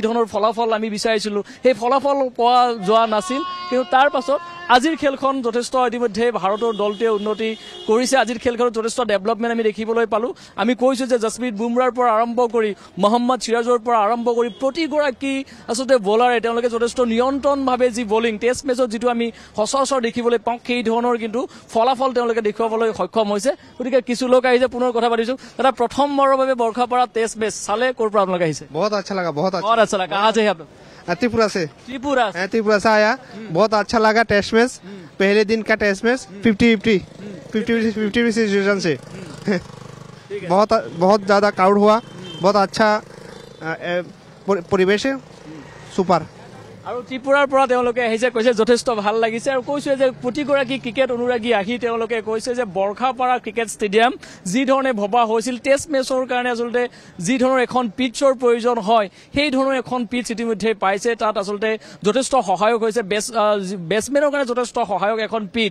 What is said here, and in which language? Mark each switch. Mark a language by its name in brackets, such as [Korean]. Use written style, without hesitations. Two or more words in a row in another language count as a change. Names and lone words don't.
[Assamese] ধৰণৰ ফলাফল আমি বিচাৰিছিলোঁ সেই ফলাফল পোৱা যোৱা নাছিল কিন্তু তাৰ পাছত আজিৰ খেলখন যথেষ্ট ইতিমধ্যে ভাৰতৰ দলটোৱে উন্নতি কৰিছে আজিৰ খেলখনত যথেষ্ট ডেভেলপমেণ্ট আমি দেখিবলৈ পালোঁ আমি কৈছোঁ যে জসপ্ৰীত বুমৰাৰ পৰা আৰম্ভ কৰি মহম্মদ সিৰাজৰ পৰা আৰম্ভ কৰি প্ৰতিগৰাকী আচলতে বলাৰে তেওঁলোকে যথেষ্ট নিয়ন্ত্ৰণভাৱে যি [English] bowling test match [Assamese] যিটো আমি সচৰাচৰ দেখিবলৈ পাওঁ সেই ধৰণৰ কিন্তু ফলাফল তেওঁলোকে দেখুৱাবলৈ সক্ষম হৈছে গতিকে কিছু লোক আহিছে পুনৰ কথা পাতিছোঁ দাদা প্ৰথমবাৰৰ বাবে বৰ্ষাপাৰা [English] test match [Assamese] চালে ক'ৰ পৰা আপোনালোকে আহিছে [Hindi] बहुत अच्छा लगा बहुत अच्छा लगा कहाँ से है आप लोग त्रिपुरा से त्रिपुरा से आया बहुत अच्छा लगा [English] test match [Hindi] पहले दिन का [English] test match [Hindi] 50-50 सिचुएशन से बहुत ज्यादा क्राउड हुआ बहुत अच्छा परिवेश है सुपर [Assamese] আৰু ত্ৰিপুৰাৰ পৰা তেওঁলোকে আহিছে কৈছে যথেষ্ট ভাল লাগিছে আৰু কৈছে যে প্ৰতিগৰাকী ক্ৰিকেট অনুৰাগী আহি তেওঁলোকে কৈছে যে বৰ্ষাপাৰা ক্ৰিকেট ষ্টেডিয়াম যি ধৰণে ভবা হৈছিল [English] test match [Assamese] কাৰণে আচলতে যি ধৰণৰ এখন পিটছৰ প্ৰয়োজন হয় সেই ধৰণৰ এখন পিটছ ইতিমধ্যে পাইছে তাত আচলতে যথেষ্ট সহায়ক হৈছে বেটছমেনৰ কাৰণে যথেষ্ট সহায়ক এখন পিটছ